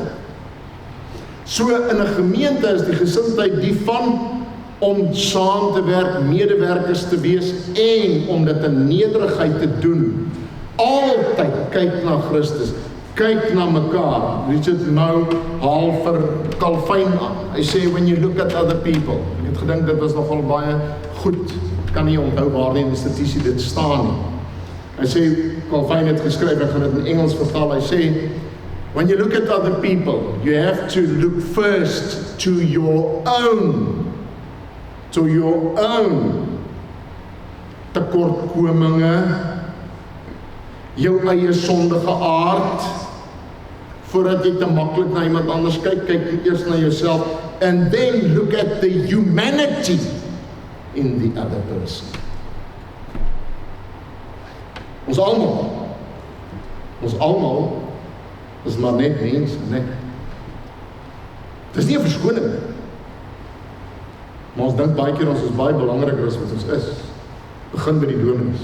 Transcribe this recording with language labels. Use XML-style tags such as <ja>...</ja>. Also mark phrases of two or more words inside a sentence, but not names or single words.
<af>So in 'n gemeente is die gesindheid die van om saam te werk, medewerkers te wees en om dit in nederigheid te doen. Altyd kyk na Christus, kyk na mekaar. Richard Mouw haal vir Calvin aan. Hy sê,</af> <en>when you look at other people.</en> <af>Ek het gedink dit was nogal baie goed. Ek kan nie onthou waar die institusie dit staan nie. Hy sê, Calvin het geskryf, ek gaan dit in Engels vertaal, hy sê,</af> <en>when you look at other people, you have to look first to your own</en> <af>tekortkominge, jou eie sondige aard, voordat jy te maklik na iemand anders kyk, kyk eers na jouself,</af> <en>and then look at the humanity in the other person.</en> <af>Ons almal is maar net mense, net. Dit is nie 'n verskoning nie. Maar ons dink baie keer ons is baie belangriker as wat ons is. Begin by die dominee.</af>